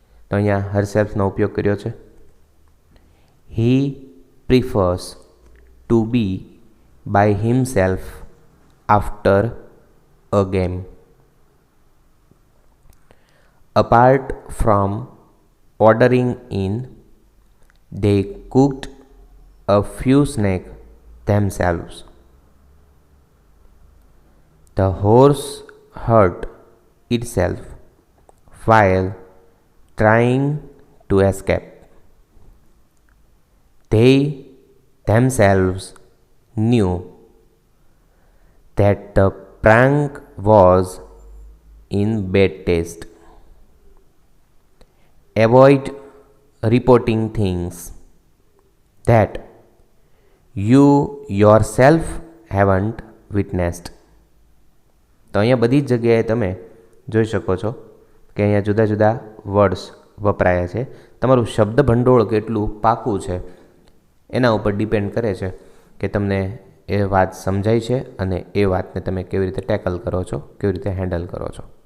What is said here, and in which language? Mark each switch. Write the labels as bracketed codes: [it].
[gu] તો અહીંયા હરસેલ્ફનો ઉપયોગ કર્યો છે. [en] He prefers to be by himself after a game. Apart from ordering in, they cooked a few snacks themselves. The horse hurt itself while trying to escape. They themselves knew that the prank was in bad taste. Avoid reporting things that you yourself haven't witnessed. [gu] તો અહીંયા બધી જ જગ્યાએ તમે જોઈ શકો છો કે અહીંયા જુદા જુદા વર્ડ્સ વપરાયા છે. તમારું શબ્દ ભંડોળ કેટલું પાકું છે એના ઉપર ડિપેન્ડ કરે છે કે તમને એ વાત સમજાય છે અને એ વાતને તમે કેવી રીતે ટેકલ કરો છો, કેવી રીતે હેન્ડલ કરો છો.